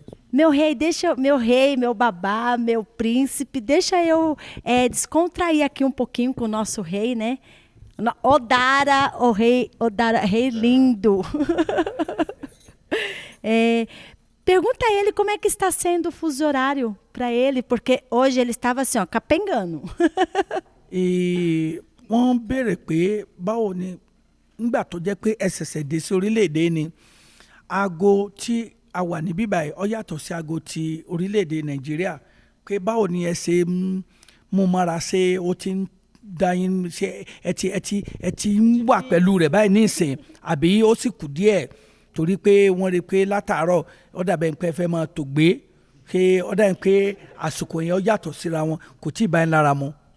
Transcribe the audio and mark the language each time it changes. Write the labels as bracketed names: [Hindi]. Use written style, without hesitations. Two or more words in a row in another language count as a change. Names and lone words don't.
[Portuguese] Meu rei, meu babá, meu príncipe, deixa eu descontrair aqui um pouquinho com o nosso rei, né? Odara, rei lindo. Pergunta a ele como é que está sendo o fuso horário para ele, porque hoje ele estava assim, ó, capengando. [Yoruba] E wọ́n béèrè pé báwo ni nígbà tó jẹ́ pé ẹ ṣẹ̀ṣẹ̀ dé sí orílẹ̀-èdè ni aago tí a wà ní bíbáyìí ó yàtọ̀ sí aago ti orílẹ̀-èdè Nàìjíríà, pé báwo ni ẹ ṣe mú mọ́ra, ṣé ó ti ń dá yín, ṣé ẹ ti ń wà pẹ̀lú rẹ̀ báyìí nísìn àbí ó sì kù díẹ̀ torí pé wọ́n rí i pé látàárọ̀ ó dàbẹ̀ pé ẹ fẹ́ máa tò gbé, pé ó dàbẹ̀ pé àsìkò yẹn ó yàtọ̀ síra wọn, kò tí ì bá yín lára mu.